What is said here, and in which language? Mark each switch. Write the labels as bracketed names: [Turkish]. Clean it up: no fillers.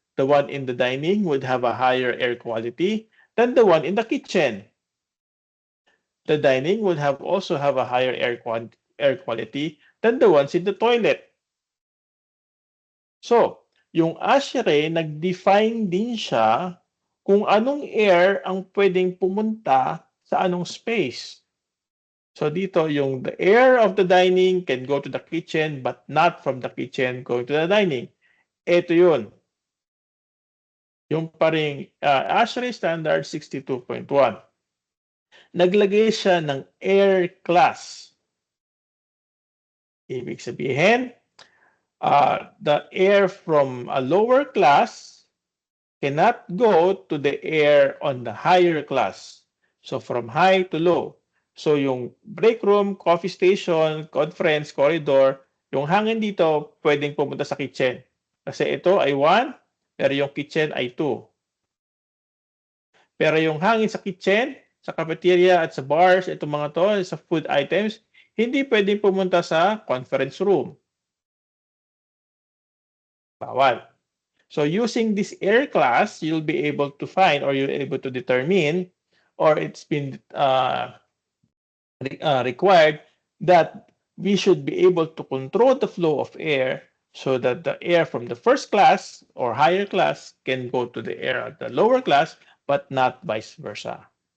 [English] The one in the dining would have a higher air quality than the one in the kitchen. The dining would also have a higher air quality than the ones in the toilet. [Filipino] So, yung ASHRAE, nag-define din siya kung anong air ang pwedeng pumunta sa anong space. So dito, yung [English] the air of the dining can go to the kitchen but not from the kitchen going to the dining. [Filipino] Ito yun. Yung paring ASHRAE Standard 62.1. Naglagay siya ng air class. Ibig sabihin, [English] the air from a lower class cannot go to the air on the higher class. So from high to low. So yung break room, coffee station, conference, corridor, [Filipino] yung hangin dito pwedeng pumunta sa [English] kitchen. [Filipino] Kasi ito ay 1, pero yung kitchen ay 2. Pero yung hangin sa kitchen, sa cafeteria at sa bars, itong mga to, sa food items, hindi pwedeng pumunta sa conference room. Bawal. [English] So using this air class, you'll be able to find or you're able to determine or it's been required that we should be able to control the flow of air so that the air from the first class or higher class can go to the air at the lower class but not vice versa.